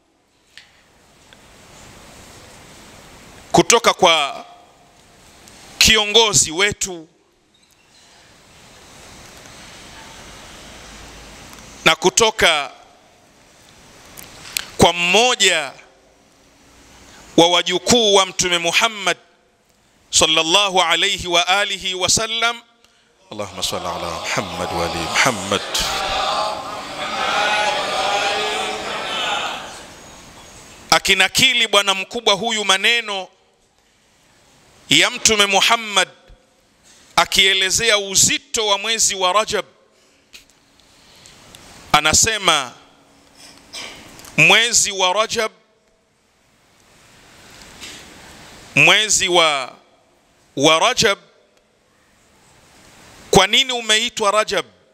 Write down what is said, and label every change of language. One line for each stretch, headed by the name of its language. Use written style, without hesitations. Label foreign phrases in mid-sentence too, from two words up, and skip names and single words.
Swahili: kutoka kwa kiongozi wetu, na kutoka kwa mmoja wa wajukuu wa Mtume Muhammad
Arabic: صلى الله عليه وآله وسلم. اللهم صل على محمد وآل محمد.
Swahili: Akinakili bwana mkubwa huyu maneno ya Mtume Muhammad akielezea uzito wa mwezi wa Rajab, anasema mwezi wa Rajab, mwezi wa Rajab, kwa nini umeitwa Rajab?